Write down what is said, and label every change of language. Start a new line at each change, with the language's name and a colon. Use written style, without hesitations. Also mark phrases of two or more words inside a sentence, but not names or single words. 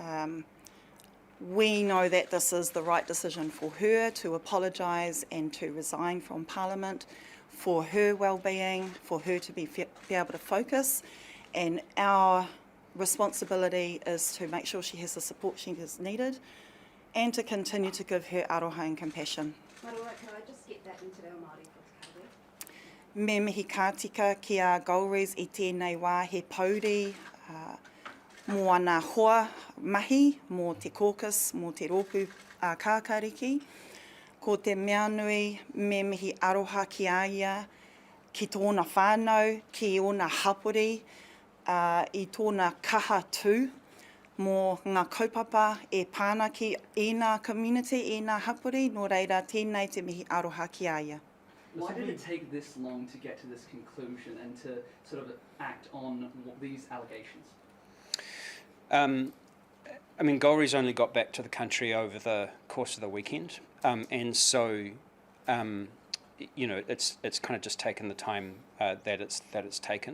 English: We know that this is the right decision for her to apologise and to resign from Parliament, for her well-being, for her to be able to focus, and our responsibility is to make sure she has the support she is needed and to continue to give her aroha and compassion. Marua, can I just get that into Reo Māori for te
Māori: Me mihi kātika ki a Golriz I tēnei wā he pauri mō ana hoa mahi, mō te caucus, mō te rōpū kākariki. Ko te mea nui me mihi aroha ki a ia, ki tōna whānau, ki ōna hapori, I tōna kaha tū, mō ngā kaupapa e pāna ki ēnā community, ēnā hapori, nō reira tēnei te mihi aroha ki a ia.
English: Why did it take this long to get to this conclusion and to sort of act on these allegations? I mean, Golriz only got back to the country over the course of the weekend, and so, you know, it's kind of just taken the time that it's taken.